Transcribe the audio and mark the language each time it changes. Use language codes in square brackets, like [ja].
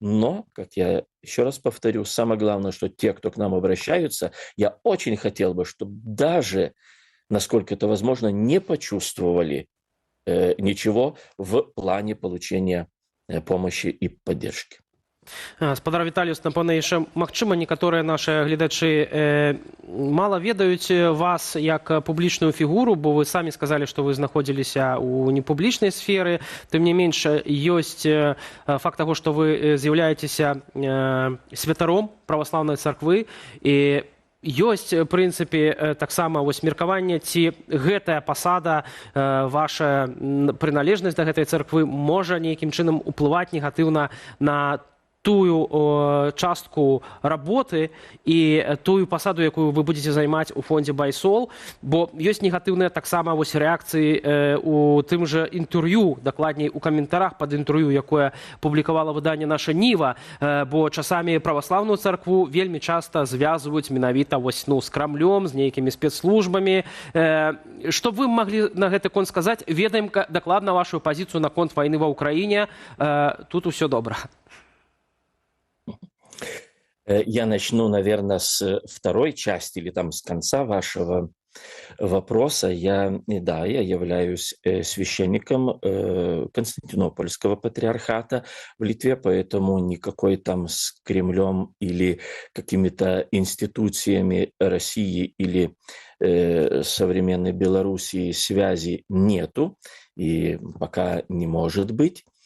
[ru] Но, как я еще раз повторю, самое главное, что те, кто к нам обращаются, я очень хотел бы, чтобы даже, насколько это возможно, не почувствовали ничего в плане получения помощи [be] і паддержкі. Спадар Віталіюс, напэўна, яшчэ, магчыма, некаторыя нашы гледачы мала ведаюць вас як публічную фігуру, бо вы самі сказалі, што вы знаходзіліся ў непублічнай сферы. Тым не менш, ёсць факт таго, што вы з'яўляецеся святаром праваслаўнай царквы, і ёсць, в прынцыпе, таксама меркаванне, ці гэтая пасада, ваша прыналежнасць да гэтай царквы можа нейкім чынам уплываць негатыўна на тую частку работы і тую пасаду, якую вы будете займаць у фондзе Байсол, бо ёсць негатыўныя таксама рэакцыі у тым жа інтэрв'ю, дакладней у каментарах пад інтэрв'ю, якое публікавала выданне наша Ніва, бо часамі праваслаўную царкву вельмі часта звязваюць менавіта з Крамлём, з нейкімі спецслужбамі. Што вы маглі на гэты конт сказаць? Ведаем дакладна вашу пазіцыю наконт вайны ва ўкраіне. Тут усё добра. [ru] Я начну, наверное, с второй части или там с конца вашего вопроса. Я являюсь священником Константинопольского патриархата в Литве, поэтому никакой там с Кремлем или какими-то институциями России или современной Белоруссии связи нету и пока не может быть.